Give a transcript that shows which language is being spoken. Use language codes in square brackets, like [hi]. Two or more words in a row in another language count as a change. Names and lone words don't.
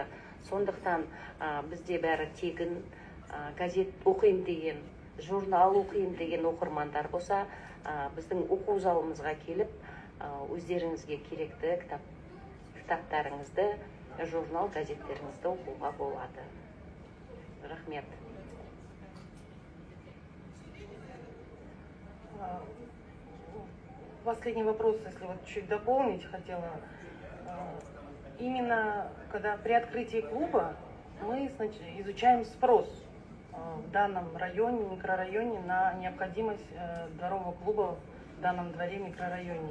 [kk] Сондықтан бізде бәрі тегін, газет оқиым деген, журнал оқиым деген оқырмандар болса, біздің оқу залымызға келіп, өздеріңізге керекті кітаптарыңызды, журнал, газеттеріңізді оқуға болады. Рахмет. [ru] Последний вопрос, если вот чуть дополнить хотела. Именно когда при открытии клуба мы изучаем спрос в данном районе, микрорайоне на необходимость дворового клуба в данном дворе, микрорайоне.